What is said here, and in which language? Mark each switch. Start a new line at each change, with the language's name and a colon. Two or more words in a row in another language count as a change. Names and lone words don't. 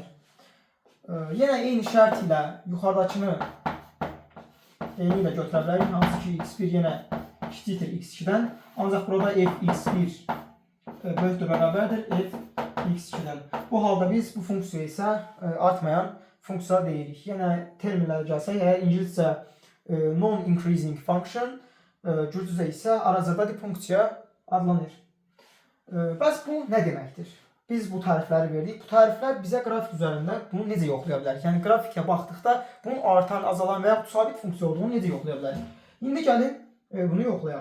Azerbaijani: Yenə eyni şərt ilə yuxarıdakını eyni ilə götürə bilərik. Hansı ki x1 yenə kiçikdir x2-dən. Ancaq burada f(x1) böyükdür bərabərdir f(x2)dən. Bu halda biz bu funksiya isə artmayan funksiya deyirik. Yenə terminlərə gəlsək, əgər ingiliscə
English: non-increasing function,
Azerbaijani: gürcücə isə arazadadır funksiya adlanır. Bəs bu nə deməkdir? Biz bu tərifləri verdik. Bu təriflər bizə qrafik üzərində bunu necə yoxlaya bilərik? Yəni qrafikə baxdıqda bunun artan, azalan və yaxud sabit funksiya olduğunu necə yoxlaya bilərik? İndi gəlin bunu yoxlayaq.